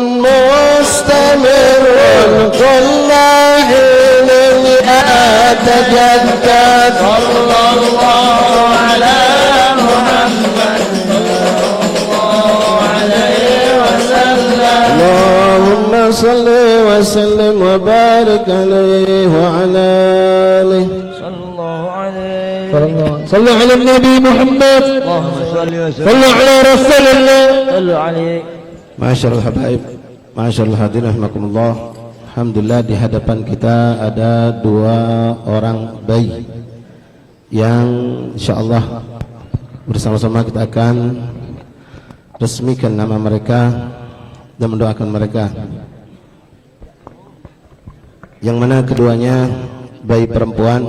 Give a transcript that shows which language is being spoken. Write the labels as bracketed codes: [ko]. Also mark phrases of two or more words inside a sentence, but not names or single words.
[ar] مستمر كل حين يتجدد صلى الله على محمد صلى الله عليه وسلم اللهم صل وسلم وبارك عليه وعلى آله صلى الله عليه صلوا على النبي محمد اللهم صل وسلم صلوا على رسول الله صلوا عليه. [id] Masyaallah habaib, masyaallah [ar] حاضرين رحمكم الله. [id] Alhamdulillah di hadapan kita ada dua orang bayi yang insyaallah bersama-sama kita akan resmikan nama mereka dan mendoakan mereka. Yang mana keduanya bayi perempuan.